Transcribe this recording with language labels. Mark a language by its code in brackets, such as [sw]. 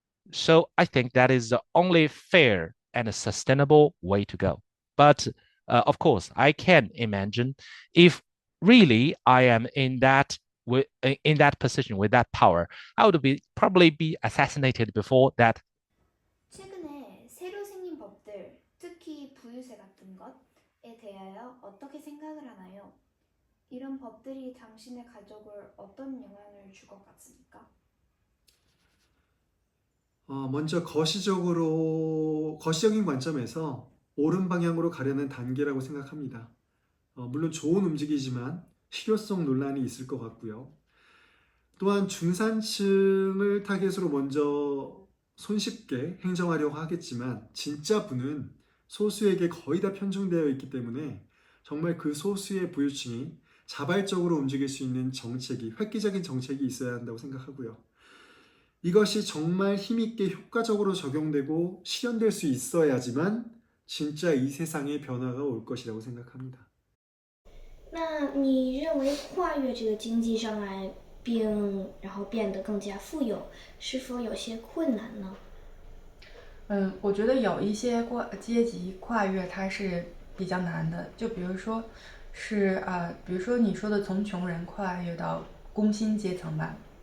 [en] So I think that is the only fair and a sustainable way to go. But of course, I can imagine if really I am in that position with that power, I would probably be assassinated before that. [ko] 최근에 새로 생긴 법들, 특히 부유세 같은 것에 대하여 어떻게 생각을 하나요? 이런 법들이 당신의 가족을 어떤 영향을 줄 것 같습니까? 먼저 거시적인 관점에서 옳은 방향으로 가려는 단계라고 생각합니다. 물론 좋은 움직이지만 실효성 논란이 있을 것 같고요. 또한 중산층을 타겟으로 먼저 손쉽게 행정하려고 하겠지만, 진짜 부는 소수에게 거의 다 편중되어 있기 때문에 정말 그 소수의 부유층이 자발적으로 움직일 수 있는 정책이, 획기적인 정책이 있어야 한다고 생각하고요. 이것이 정말 힘있게 효과적으로 적용되고 실현될 수 있어야지만 진짜 이 세상에 변화가 올 것이라고 생각합니다. [zh] 那你认为跨越这个经济障碍，然后变得更加富有，是否有些困难呢？我觉得有一些阶级跨越它是比较难的，就比如说比如说你说的从穷人跨越到工薪阶层吧。